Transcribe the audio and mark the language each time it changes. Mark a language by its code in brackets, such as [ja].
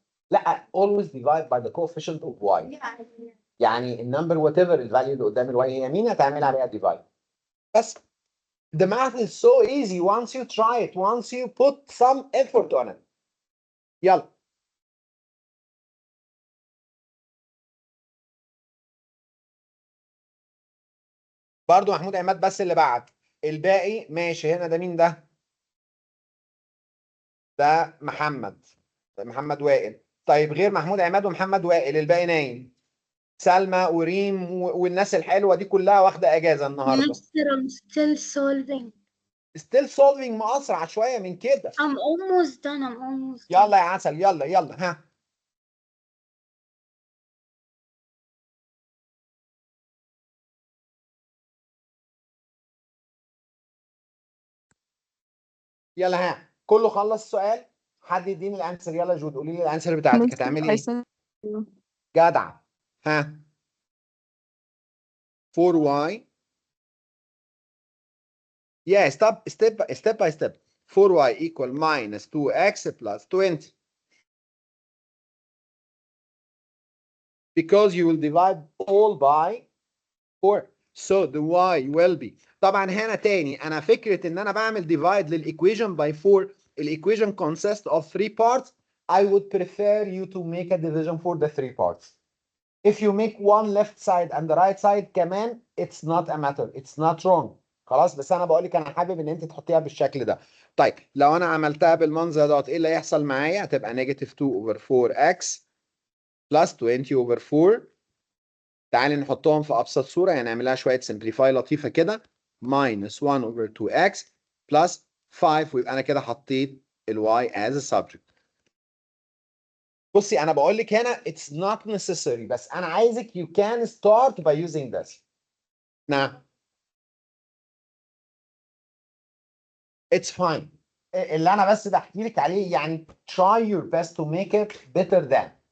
[ar] لا [en] always divide by the coefficient of y. [ar] يعني النمبر whatever الفاليو اللي قدام الواي هي مين هتعمل عليها divide. بس [en] the math is so easy once you try it, once you put some effort on it. [ar] يلا. برضو محمود عماد بس اللي بعت. الباقي ماشي. هنا ده مين ده؟ ده محمد وائل. طيب غير محمود عماد ومحمد وائل الباقي نايم. سلمى وريم والناس الحلوه دي كلها واخده اجازه النهارده. [en] Mister, I'm still solving. still solving. [ar] ما اسرع شويه من كده. [en] I'm almost done. [ar] يلا يا عسل يلا يلا ها. يلا ها كله خلص السؤال. حد يديني الانسر. يلا جود قولي لي الانسر بتاعتك هتعملي ايه؟ جدع. ها 4y. [en] Yeah, step by step. 4y equal minus 2x plus 20. Because you will divide all by 4. So the y will be. [ar] طبعا هنا تاني انا فكره ان انا بعمل divide للايكويشن by 4. [en] الايكويشن consists of 3 parts. I would prefer you to make a division for the 3 parts. If you make one left side and the right side [ar] كمان [en] it's not a matter. It's not wrong. [ar] خلاص بس انا بقول لك انا حابب ان انت تحطيها بالشكل ده. طيب لو انا عملتها بالمنظر دوت ايه اللي هيحصل معايا؟ هتبقى نيجاتيف 2 over 4x plus 20 over 4. تعالي نحطهم في ابسط صوره. يعني نعملها شويه سمبليفاي لطيفه كده. [en] minus 1 over 2x plus 5. [ar] ويبقى انا كده حطيت الواي [en] as a subject. [ar] بصي انا بقول لك هنا [en] it's not necessary [ar] بس انا عايزك [en] you can start by using this. [ar] نعم [en] it's fine. [ar] اللي انا بس بحكي لك عليه يعني [en] try your best to make it better than.